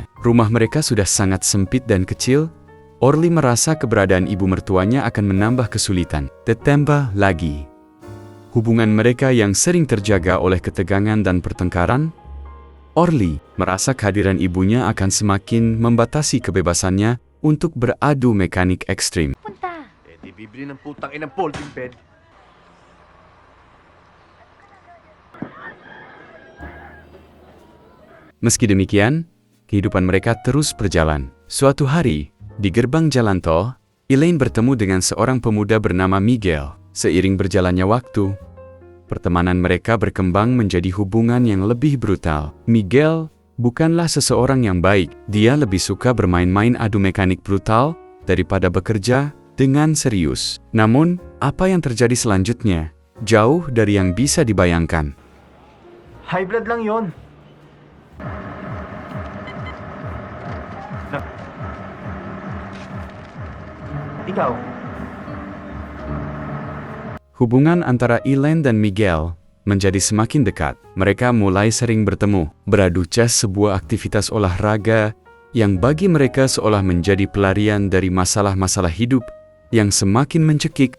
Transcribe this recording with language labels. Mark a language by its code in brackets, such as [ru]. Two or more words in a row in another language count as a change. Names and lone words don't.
[id] Rumah mereka sudah sangat sempit dan kecil. Orly merasa keberadaan ibu mertuanya akan menambah kesulitan. Ditambah lagi, hubungan mereka yang sering terjaga oleh ketegangan dan pertengkaran, Orly merasa kehadiran ibunya akan semakin membatasi kebebasannya untuk beradu mekanik ekstrim. [tl] Punta. Di bibili ng putang inang [en] folding bed. [id] Meski demikian, kehidupan mereka terus berjalan. Suatu hari, di gerbang jalan tol, Elaine bertemu dengan seorang pemuda bernama Miguel. Seiring berjalannya waktu, pertemanan mereka berkembang menjadi hubungan yang lebih brutal. Miguel bukanlah seseorang yang baik. Dia lebih suka bermain-main adu mekanik brutal daripada bekerja dengan serius. Namun, apa yang terjadi selanjutnya jauh dari yang bisa dibayangkan. [en] High blood [tl] lang yon. Ikaw, [id] Hubungan antara Elaine dan Miguel menjadi semakin dekat. Mereka mulai sering bertemu, beradu chess, sebuah aktivitas olahraga yang bagi mereka seolah menjadi pelarian dari masalah-masalah hidup yang semakin mencekik.